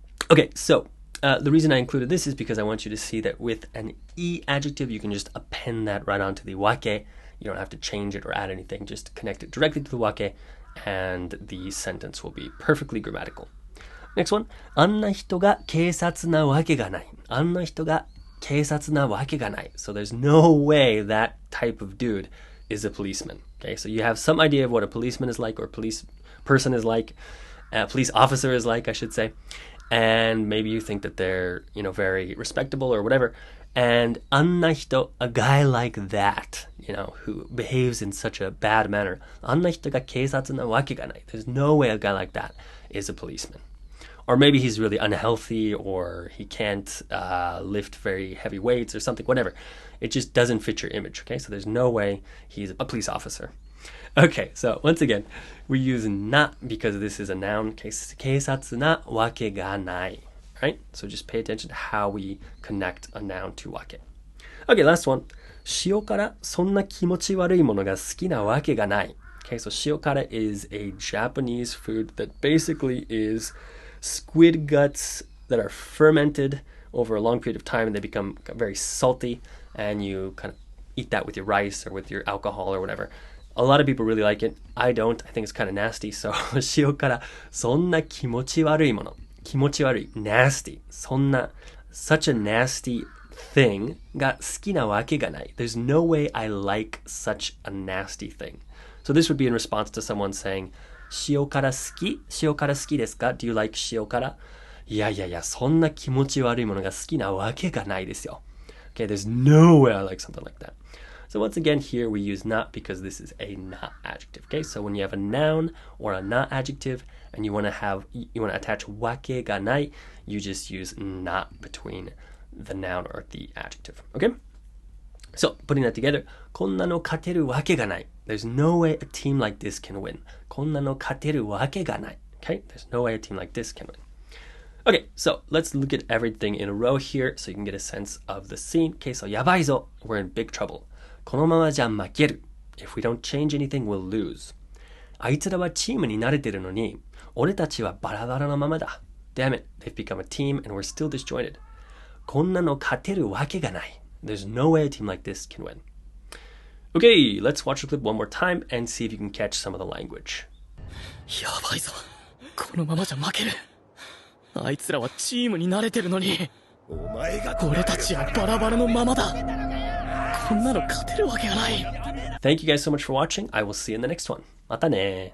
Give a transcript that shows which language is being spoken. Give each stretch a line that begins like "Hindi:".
English: Okay, so the reason I included this is because I want you to see that with an E adjective, you can just append that right onto the wake. You don't have to change it or add anything. Just connect it directly to the wake, and the sentence will be perfectly grammatical. Next one.
Japanese: あんな人が警察なわけがない。あんな人が警察なわけがない.
English: So there's no way that type of dude is a policeman. Okay, so you have some idea of what a policeman is like, or police person is like, a police officer is like, I should say. And maybe you think that they're, very respectable or whatever. And
Japanese: あんな人,
English: a guy like that, who behaves in such a bad manner.
Japanese: あんな人が警察なわけがない.
English: There's no way a guy like that is a policeman. Or maybe he's really unhealthy, or he can't lift very heavy weights or something, whatever. It just doesn't fit your image, okay? So there's no way he's a police officer. Okay, so once again, we use な because this is a noun.
Japanese: 警察なわけがない.
English: Right? So just pay attention to how we connect a noun to わけ. Okay, last one.
Japanese: 塩辛そんな気持ち悪いものが好きなわけがない.
English: Okay, so 塩辛 is a Japanese food that basically is squid guts that are fermented over a long period of time, and they become very salty, and you kind of eat that with your rice or with your alcohol or whatever. A lot of people really like it. I don't. I think it's kind of nasty.
Japanese: So 塩辛そんな気持ち悪いもの。気持ち悪い
English: nasty
Japanese: そんな
English: such a nasty thing
Japanese: が好きなわけがない.
English: There's no way I like such a nasty thing. So this would be in response to someone saying
Japanese: 塩辛好き? 塩辛好きですか?
English: Do you like 塩辛?
Japanese: いやいやいや、そんな気持ち悪いものが好きなわけがないですよ.
English: Okay, there's no way I like something like that. So once again, here we use not because this is a not adjective. Okay, so when you have a noun or a not adjective and you want to attach wake ga nai, you just use not between the noun or the adjective. Okay, so putting that together,
Japanese: こんなの勝てるわけがない.
English: There's no way a team like this can win.
Japanese: こんなの勝てるわけがない.
English: Okay, there's no way a team like this can win. Okay, so let's look at everything in a row here so you can get a sense of the scene. Okay, so
Japanese: やばいぞ,
English: we're in big trouble.
Japanese: このままじゃ負ける.
English: If we don't change anything, we'll lose.
Japanese: あいつらはチームに慣れてるのに、俺たちはバラバラのままだ.
English: Damn it, they've become a team and we're still disjointed.
Japanese: こんなの勝てるわけがない.
English: There's no way a team like this can win. Okay, let's watch the clip one more time and see if you can catch some of the language.
Japanese: やばいぞ。このままじゃ負ける。あいつらはチームに慣れてるのに、俺たちはバラバラのままだ。こんなの勝てるわけがない。
English: Thank you guys so much for watching. I will see you in the next one.
Japanese: またね。